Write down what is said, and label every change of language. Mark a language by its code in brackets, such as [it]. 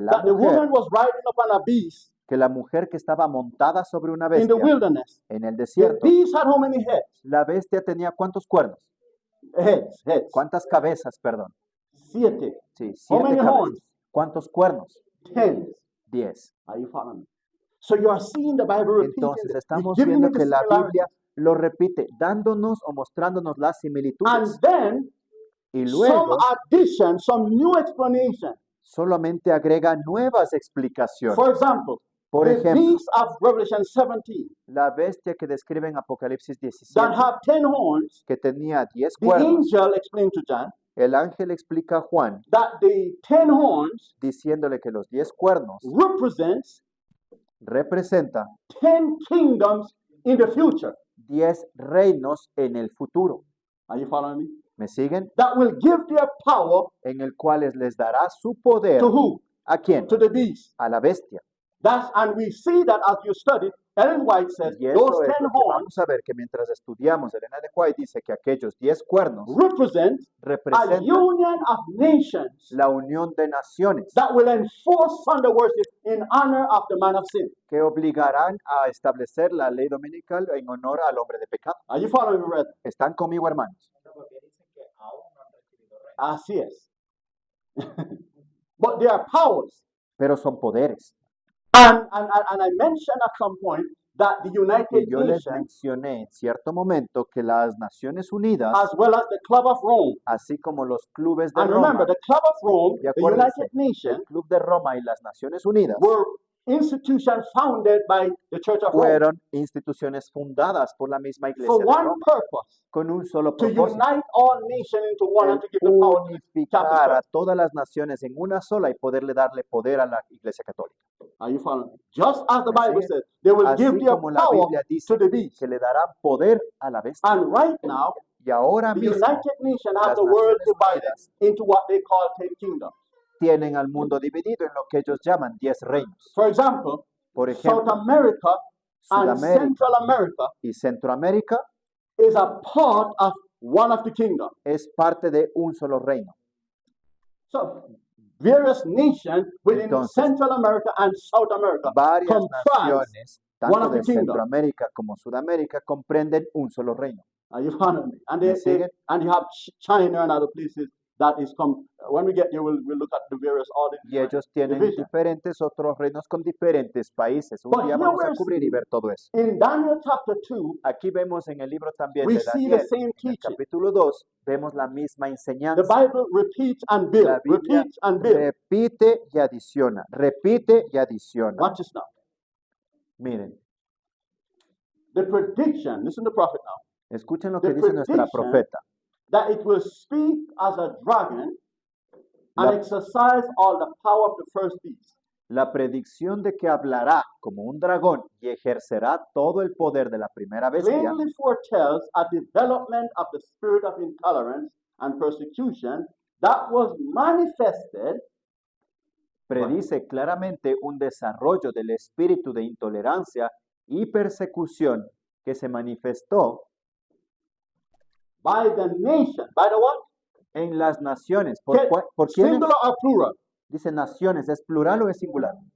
[en] that the woman was riding upon a beast [es] la mujer que estaba montada sobre una [en] in the [es] bestia [en] wilderness. [es] en el [en] The [es] desierto, [en] beast had how many heads? [es] la bestia tenía ¿cuántos cuernos? [en] Heads. [es] ¿Cuántas cabezas, perdón? [en] 7. [es] Sí, [en] How [es] 7 [en] many [es] cabezas. [en] horns? [es] ¿Cuántos cuernos? [en] 10. [es] 10. [en] Are you following me? So you are seeing the Bible repeating [es] Entonces [en] this. It's [es] estamos [en] giving [es] viendo [en] you the [es] que la [en] similarities. [es] Biblia lo repite, dándonos o mostrándonos las [en] And [es] similitudes. [en] then [es] Y [en] some [es] luego [en] addition, some new explanation. [es] solamente agrega nuevas explicaciones. [en] For example, [es] Por [en] the [es] ejemplo, [en] beast of Revelation 17 [es] la bestia que describe en Apocalipsis [en] that [es] 17, [en] have 10 horns, [es] que tenía 10 [en] the [es] cuernos, [en] angel explained to John [es] el ángel explica a Juan [en] that the 10 horns [es] diciéndole que los 10 cuernos [en] represents [es] representan [en] 10 kingdoms in the future. [es] 10 reinos en el futuro. [en] Are you following me? [es] ¿Me siguen? [en] That will give their power [es] En el cual les dará su poder. [en] to who? [es] ¿A quién? [en] To the beast. [es] A la bestia. [en] And we see that as you study, Ellen White says [es] Y [en] those [es] eso es [en] 10 [es] lo que [en] horns [es] vamos a ver, que mientras estudiamos, Elena de White dice que aquellos 10 cuernos [en] represent a [es] representan [en] union of nations [es] la unión de naciones [en] that will enforce Sunday worship in honor of the man of sin. [es] que obligarán a establecer la ley dominical en honor al hombre de pecado. [en] Are you following me, brethren? [es] ¿Están conmigo, hermanos? Porque dicen que aún no han recibido reino. Así es. [en] But they are powers. [es] Pero son poderes. [en] And I mentioned at some point that the [es] Y [en] United [es] yo les [en] Nations, [es] mencioné en cierto momento que las Naciones Unidas, [en] as well as the Club of Rome, [es] así como los clubes de [en] and remember, [es] Roma, [en] the Club of Rome, [es] y [en] the [es] acuérdense, [en] United Nations, [es] el Club de Roma y las Naciones Unidas [en] were institutions founded by the Church of Rome [es] fueron instituciones fundadas por la misma [en] for [es] Iglesia de [en] one [es] Roma [en] purpose, [es] con un solo [en] to [es] propósito: [en] unite all nations into one and to give the power to the [es] unificar [en] Catholic [es] a [en] Church. [es] todas las naciones en una sola y poderle darle poder a la Iglesia Católica. [en] Are you following me? Just as the [es] ¿Me [en] Bible [es] siguen? [en] says, they will [es] Así [en] give their [es] como la [en] power [es] Biblia dice [en] to the beast. [es] que le darán poder a la bestia. [en] And right now, [es] Y ahora [en] the [es] mismo [en] United Nations have [es] las [en] the world [es] Naciones [en] divided [es] Unidas [en] into what they call 10 kingdoms. [es] tienen al mundo dividido en lo que ellos llaman 10 reinos. [en] For example, [es] Por [en] South [es] ejemplo, [en] America and [es] Sudamérica [en] Central America [es] y Centroamérica [en] is a part of one of the kingdoms. [es] es parte de un solo reino. [en] So, various nations within [es] Entonces, [en] Central America and South America [es] Varias [en] comprise [es] naciones, [en] one [es] tanto [en] of the [es] de [en] kingdoms. [es] Centroamérica como Sudamérica, comprenden un solo reino. [en] Are you following me? And, [es] ¿Me siguen? [en] and you have China and other places that is come. When we get there, we'll look at the various other [es] Y ellos tienen [en] divisions. [es] diferentes otros reinos con diferentes países. Un [en] But [es] día [en] here [es] vamos a [en] we're [es] cubrir y ver todo eso. [en] In Daniel chapter 2, [es] Aquí vemos en el libro también [en] we [es] de [en] see [es] Daniel, [en] the same [es] en el [en] teaching. [es] capítulo 2, vemos la misma [en] The [es] enseñanza. [en] Bible repeats and builds, [es] La Biblia [en] repeats and builds. [es] repite y adiciona, repite y adiciona. [en] Watch this now. [es] Miren, [en] The prediction, listen to the prophet now, [es] escuchen lo [en] The [es] que dice nuestra [en] prediction [es] profeta. [en] that it will speak as a dragon and [es] La, [en] exercise all the power of the first beast. [es] la predicción de que hablará como un dragón y ejercerá todo el poder de la primera bestia, [en] Plainly foretells a development of the spirit of intolerance and persecution that was manifested [es] predice claramente un desarrollo del espíritu de intolerancia y persecución que se manifestó [en] by the nation. By the what? [es] en las naciones. ¿Qué? ¿Por quiénes? Singular or plural? Dice naciones, ¿es plural o es singular?